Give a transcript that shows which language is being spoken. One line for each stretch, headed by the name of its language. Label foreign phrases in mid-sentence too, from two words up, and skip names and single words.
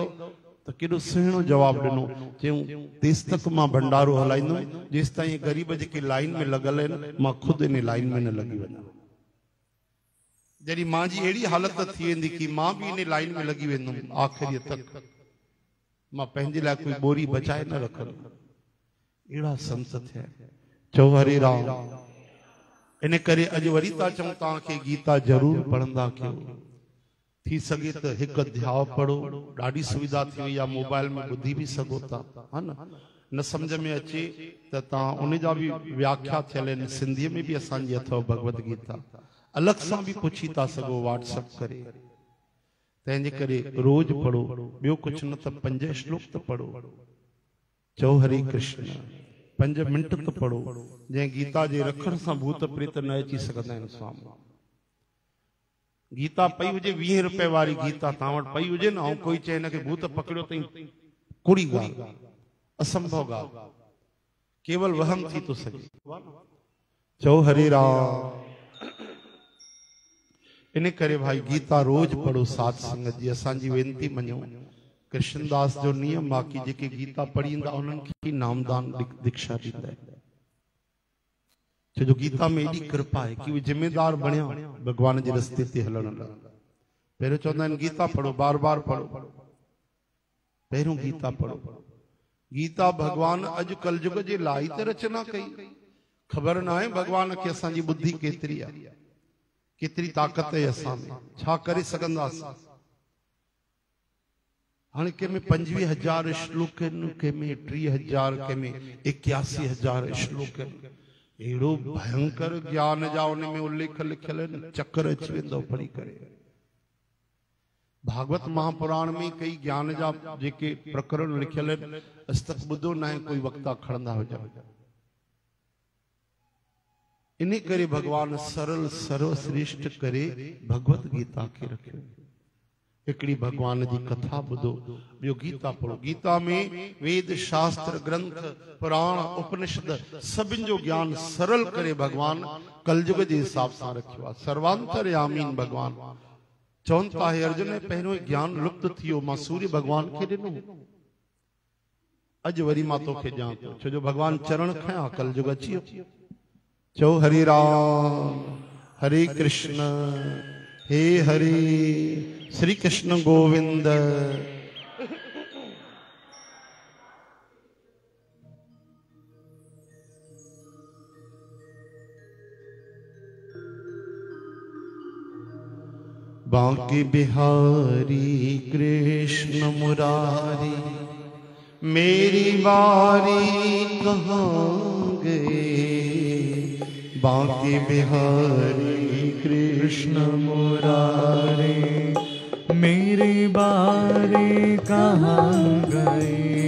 Sindhi: त केॾो सुहिणो जवाबु ॾिनो, चयूं तेसि तक मां भंडारो हलाईंदुमि जेसि ताईं ग़रीब जेके लाइन में लॻल आहिनि मां ख़ुदि इन लाइन में न लॻी वञा। जॾहिं मुंहिंजी अहिड़ी हालत थी वेंदी कि मां बि इन लाइन में लॻी वेंदुमि आख़िरीअ तक, मां पंहिंजे लाइ कोई बोरी बचाए न रखंदुमि। अहिड़ा संत थिया। चओ हरे राम। इन करे अॼु वरी था चऊं तव्हांखे गीता ज़रूरु पढ़ंदा कयो। थी सघे त हिकु अध्याय पढ़ो, ॾाढी सुविधा थी वई आहे, मोबाइल में ॿुधी बि सघो था, हा न सम्झ में अचे त तव्हां उन जा बि व्याख्या थियल आहिनि, सिंधीअ में बि असांजी अथव भगवत गीता, अलॻि सां बि पुछी था सघो व्हाट्सअप करे। तंहिंजे करे रोज़ पढ़ो, ॿियो कुझु न त 5 श्लोक त पढ़ो। चओ हरे कृष्ण। 5 मिंट त पढ़ो। जंहिं गीता जे रखण सां भूत प्रेत न अची सघंदा आहिनि साम्हूं। गीता पई हुजे 20 रुपए वारी गीता तव्हां वटि पई हुजे न, ऐं कोई चए हिनखे भूत पकड़ियो अथई, कुड़ी ॻाल्हि, असंभव ॻाल्हि, केवल वहम थी थो सघे। चओ हरे राम। इन करे भाई गीता रोज पढ़ो साध संगत जी। असांजी वेनती मञो, कृष्णदास जो नियम आ कि जेके गीता पढ़ींदा उन्हनि खे नामदान दीक्षा ॾींदा। छो जो गीता में एॾी कृपा है कि उहे जिम्मेदार बणिया भगवान जे रस्ते ते हलण लाइ। पहिरियों चवंदा आहिनि गीता पढ़ो, बार बार पढ़ो, पहिरियों गीता पढ़ो। गीता भगवान अॼु कलयुग जे लाइ त रचना कई। ख़बर न आहे भगवान खे असांजी बुद्धि केतिरी आहे, केतिरी ताक़त आहे असां में, छा करे सघंदासीं। हाणे कंहिंमें 25,000 श्लोक आहिनि, कंहिंमें 30,000, कंहिंमें 81,000 श्लोक आहिनि। एड़ो भयंकर ज्ञान जा उनमें उल्लेख लिखियल आहिनि, चक्कर अची वेंदो पढ़ी करे। भागवत महापुराण में कई ज्ञान जा जेके प्रकरण लिखियल आहिनि अॼु तक ॿुधो न आहे कोई वक्ता खणंदा हुजनि। इन करे भगवान सरल सर्वश्रेष्ठ करे भगवत गीता खे रखियो। हिकड़ी भगवान जी कथा ॿुधो, ॿियो गीता पढ़ो। गीता में वेद शास्त्र ग्रंथ पुराण उपनिषद सभिनि जो ज्ञान सरल करे भगवान कलयुग जे हिसाब सां रखियो आहे। सर्वांतरयामीन भगवान चवनि था हे अर्जुन, पहिरियों ज्ञान लुप्त थियो, मां सूर्य भगवान खे ॾिनो, अॼु वरी मां तोखे ॾियां थो। छो जो भगवान चरण खयां, कलयुग अची वियो। चओ हरे राम हरे कृष्ण हे हरे श्री कृष्ण गोविंद।
Hindi: बांके बिहारी कृष्ण मुरारी, मेरी बारी कहाँ गए। बांके बिहारी कृष्ण मुरारी, मेरी बारी कहाँ गए।